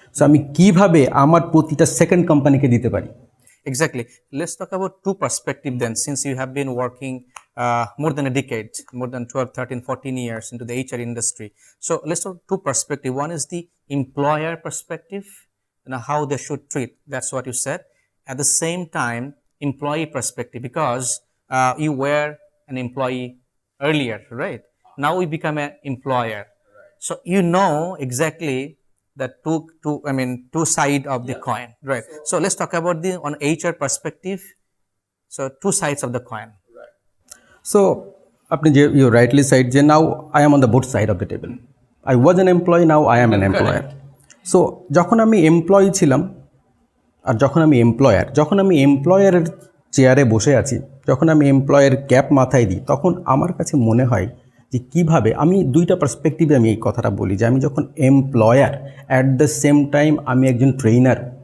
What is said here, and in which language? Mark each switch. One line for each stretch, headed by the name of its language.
Bangla: So আমি কিভাবে আমার প্রতিটা সেকেন্ড কোম্পানিকে দিতে পারি।
English: Exactly. Let's talk about two perspectives then, since you have been working more than a decade, more than 12, 13, 14 years into the HR industry. So let's talk two perspectives. One is the employer perspective, how they should treat. That's what you said. At the same time, employee perspective, because you were an employee earlier, right? Now we become an employer. So you know exactly the two side of the coin, right? So let's talk about the on HR perspective. So two sides of the coin.
Bangla: So আপনি যে
English: You rightly said যে now I am on the both side of the table. I was an employee, now I am an employer.
Bangla: So যখন আমি employee ছিলাম আর যখন আমি এমপ্লয়ারের চেয়ারে বসে আছি, যখন আমি এমপ্লয়ের ক্যাপ মাথায় দিই, তখন আমার কাছে মনে হয় যে কীভাবে আমি দুইটা পার্সপেক্টিভে আমি এই কথাটা বলি যে আমি যখন employer,
English: at the same time
Bangla: আমি একজন ট্রেনার।